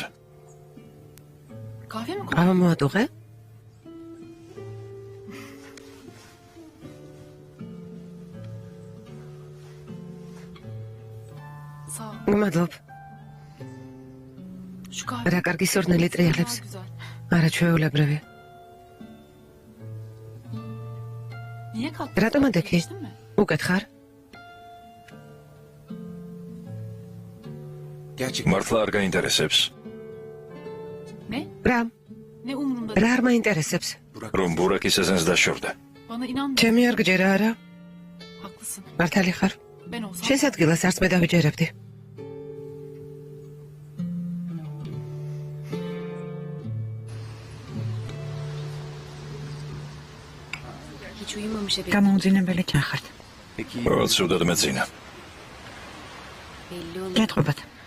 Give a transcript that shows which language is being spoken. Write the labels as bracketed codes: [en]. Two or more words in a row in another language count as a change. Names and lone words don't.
[tr] Kahve mi koy? [ka] ყავა მოატუღე? [tr] Sağ ol. [ka] მადლობ. [tr] Şu kahve [ka] რა კარგი სურნელი [tr] daha [ka] ტრიალებს. [tr] güzel. [ka] არა ჩვეულებრივი. [tr] Niye kalktın? [ka] რატომ ადექი? [tr] Geçtin mi? [ka] უკეთ ხარ? [tr] Gerçekten. [ka] მართლა არ გაინტერესებს, [tr] Ne? [ka] რა? [tr] Ne umurumda [ka] რა [tr] değil. [ka] არ მაინტერესებს? რომ ბურაკის ესენს დაშორდა. [tr] Bana inan. [ka] ჩემი არ გჯერა არა? [tr] Haklısın. [ka] მართალი ხარ? [tr] Ben olsam. [ka] შენს ადგილას არც მე დავიჯერებდი. გამოუძინებელი ჩახართ. [tr] Peki [ka] ყოველ სუდად მეძინა. გეტყობათ.